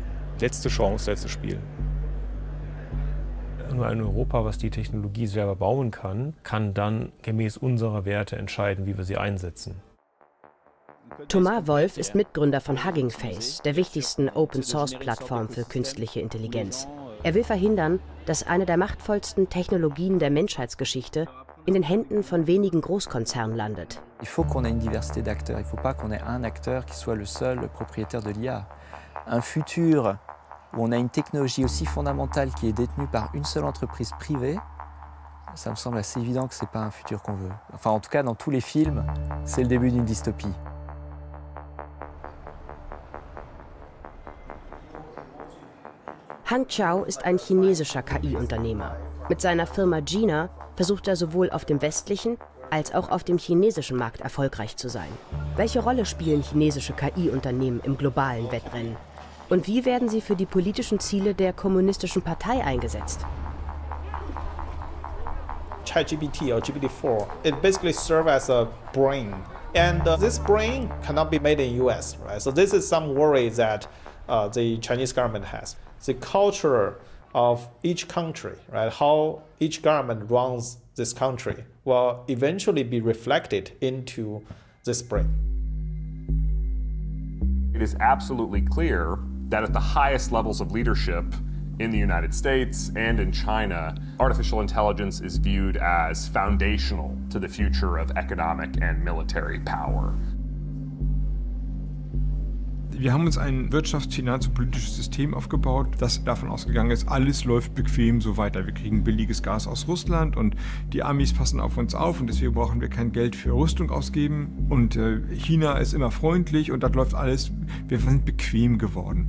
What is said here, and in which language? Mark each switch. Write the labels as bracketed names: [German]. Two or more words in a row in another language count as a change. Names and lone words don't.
[German] Letzte Chance, letztes Spiel. Nur ein Europa, was die Technologie selber bauen kann, kann dann gemäß unserer Werte entscheiden, wie wir sie einsetzen. Thomas Wolf ist Mitgründer von Hugging Face, der wichtigsten Open-Source-Plattform für künstliche Intelligenz. Er will verhindern, dass eine der machtvollsten Technologien der Menschheitsgeschichte in den Händen von wenigen Großkonzernen landet. [French] Il faut qu'on ait une diversité d'acteurs. Il ne faut pas qu'on ait un acteur qui soit le seul propriétaire de l'IA. Un futur où on a une technologie aussi fondamentale qui est détenue par une seule entreprise privée, ça me semble assez évident que ce n'est pas un futur qu'on veut. Enfin, en tout cas, dans tous les films, c'est le début d'une dystopie. [German] Han Xiao ist ein chinesischer KI-Unternehmer. Mit seiner Firma Jina versucht er sowohl auf dem westlichen als auch auf dem chinesischen Markt erfolgreich zu sein. Welche Rolle spielen chinesische KI-Unternehmen im globalen Wettrennen? Und wie werden sie für die politischen Ziele der kommunistischen Partei eingesetzt? [English] ChatGPT or GPT-4, it basically serves as a brain. And this brain cannot be made in US, right? So this is some worry that the Chinese government has. The culture of each country, right? How each government runs this country will eventually be reflected into this brain. It is absolutely clear that at the highest levels of leadership in the United States and in China, artificial intelligence is viewed as foundational to the future of economic and military power. [German] Wir haben uns ein wirtschafts-, finanz- und politisches System aufgebaut, das davon ausgegangen ist, alles läuft bequem so weiter. Wir kriegen billiges Gas aus Russland und die Amis passen auf uns auf und deswegen brauchen wir kein Geld für Rüstung ausgeben. Und China ist immer freundlich und das läuft alles, wir sind bequem geworden.